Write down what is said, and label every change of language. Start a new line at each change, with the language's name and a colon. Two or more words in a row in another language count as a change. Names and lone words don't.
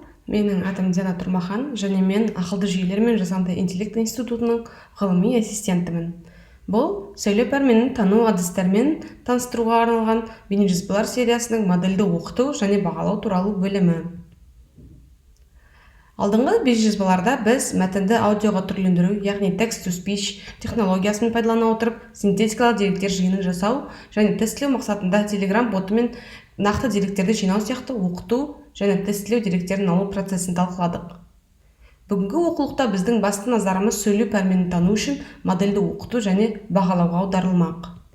Kazakh: Менің атым Диана Тұрмахан, және мен ақылды жүйелер мен жасанды интеллект институтының ғылыми ассистентімін. Бұл сөйлеу пәрменін тану әдістерімен таныстыруға арналған бейнежазбалар сериясының модельді оқыту және бағалау туралы бөлімі. Алдыңғы бейнежазбаларда біз мәтінді аудиоға түрлендіру, яғни
English: text-to-speech
Kazakh: технологиясын пайдалана отырып, синтетикалық деректер жиынын жасау және тестілеу мақсатында Telegram боты мен нақты деректерді жинау сияқты оқыту және тестілеу деректерін алу процесін талқыладық. Бүгінгі оқулықта біздің басты назарымыз сөйлеу пәрменін тану үшін модельді оқыту және бағалауға аударылмақ.